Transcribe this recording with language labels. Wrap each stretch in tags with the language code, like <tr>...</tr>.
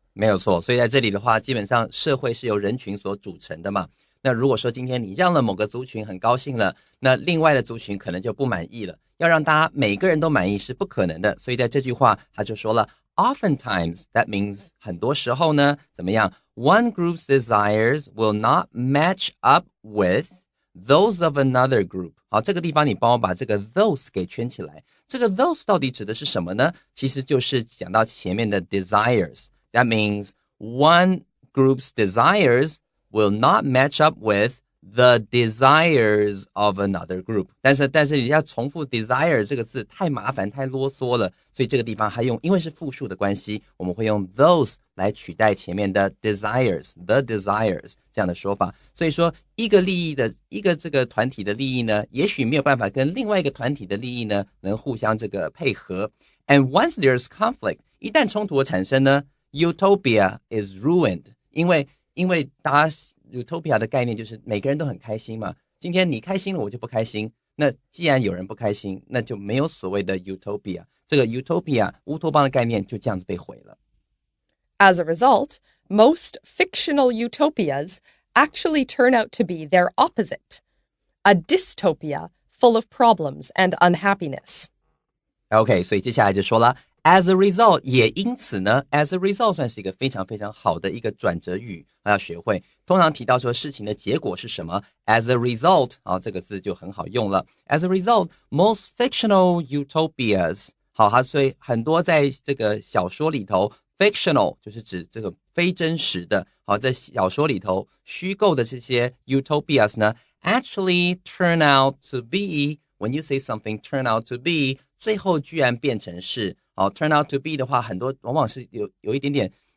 <zh>没有错，所以在这里的话，基本上社会是由人群所组成的嘛。那如果说今天你让了某个族群很高兴了，那另外的族群可能就不满意了。要让大家每个人都满意是不可能的，所以在这句话他就说了</zh> <en>Oftentimes, that means</en> <zh>很多时候呢，怎么样</zh> <en>One group's desires will not match up with those of another group.</en> <zh>好，这个地方你帮我把这个 those 给圈起来。这个 those 到底指的是什么呢？其实就是讲到前面的 desires.</zh> <en>That means one group's desires will not match up with the desires of another group.</en> <zh>但是你要重复 desire 这个字太麻烦太啰嗦了，所以这个地方还用，因为是复数的关系，我们会用 those 来取代前面的 desires, the desires 这样的说法。所以说一个这个团体的利益呢，也许没有办法跟另外一个团体的利益呢能互相这个配合。</zh> <en>And once there's conflict,</en> <zh>一旦冲突的产生呢，</zh> <en>utopia is ruined.</en> <zh>因为大家 utopia 的概念就是每个人都很开心嘛，今天你开心了我就不开心，那既然有人不开心，那就没有所谓的 utopia， 这个 utopia 乌托邦的概念就这样子被毁了。</zh> <en>As a result, most fictional utopias actually turn out to be their opposite, a dystopia full of problems and unhappiness.</en> <zh>OK， 所以接下来就说了</zh> <en>As a result,</en> <zh>也因此呢 As a result 算是一个非常非常好的一个转折语，要学会。通常提到说事情的结果是什么</zh> <en>As a result,</en> <zh>这个字就很好用了。</zh> <en>As a result, most fictional utopias</en> <zh>好，所以很多在这个小说里头 fictional 就是指这个非真实的，好，在小说里头虚构的这些 utopias 呢</zh> <en>actually turn out to be,</en> <zh>when you say something turn out to be, 最后居然变成是turn out to be 的话，很多往往是有一点点</zh>